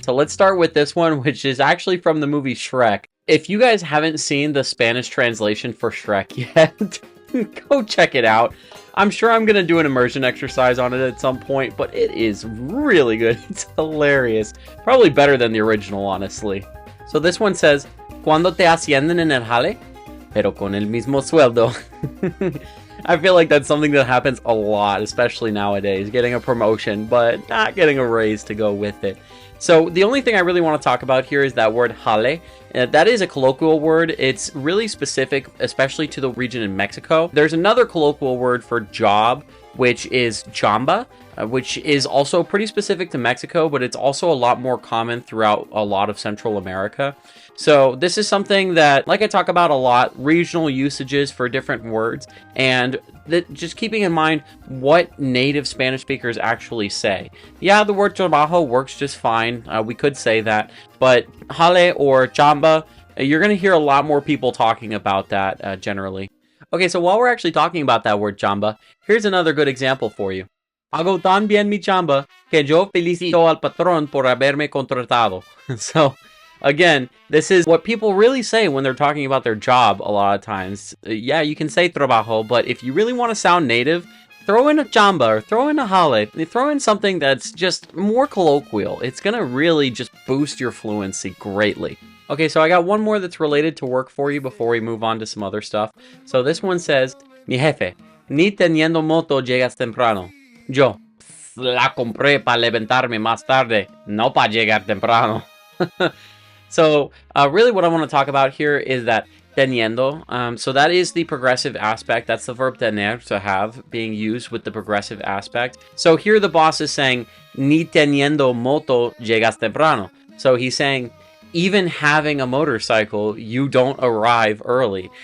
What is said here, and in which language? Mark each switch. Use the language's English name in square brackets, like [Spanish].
[English] So let's start with this one, which is actually from the movie Shrek. If you guys haven't seen the Spanish translation for Shrek yet, go check it out. I'm sure I'm going to do an immersion exercise on it at some point, but it is really good. It's hilarious. Probably better than the original, honestly. So this one says, [Spanish] ¿Cuándo te ascienden en el jale? Pero con el mismo sueldo. [English] I feel like that's something that happens a lot, especially nowadays. Getting a promotion, but not getting a raise to go with it. So the only thing I really want to talk about here is that word jale. That is a colloquial word. It's really specific, especially to the region in Mexico. There's another colloquial word for job, which is chamba, which is also pretty specific to Mexico, but it's also a lot more common throughout a lot of Central America. So this is something that, like I talk about a lot, regional usages for different words, and just keeping in mind what native Spanish speakers actually say. Yeah, the word trabajo works just fine. We could say that, but jale or chamba, you're going to hear a lot more people talking about that generally. Okay, so while we're actually talking about that word chamba, here's another good example for you. [Spanish] Hago tan bien mi chamba que yo felicito al patrón por haberme contratado. [English] So, again, this is what people really say when they're talking about their job a lot of times. Yeah, you can say trabajo, but if you really want to sound native, throw in a chamba or throw in a jale. Throw in something that's just more colloquial. It's going to really just boost your fluency greatly. Okay, so I got one more that's related to work for you before we move on to some other stuff. So this one says, [Spanish] Mi jefe, ni teniendo moto llegas temprano. Yo la compré para levantarme más tarde, no para llegar temprano. [English] So really what I want to talk about here is that teniendo. So that is the progressive aspect. That's the verb tener, to have, being used with the progressive aspect. So here the boss is saying, [Spanish] ni teniendo moto llegas temprano. [English] So he's saying, even having a motorcycle, you don't arrive early.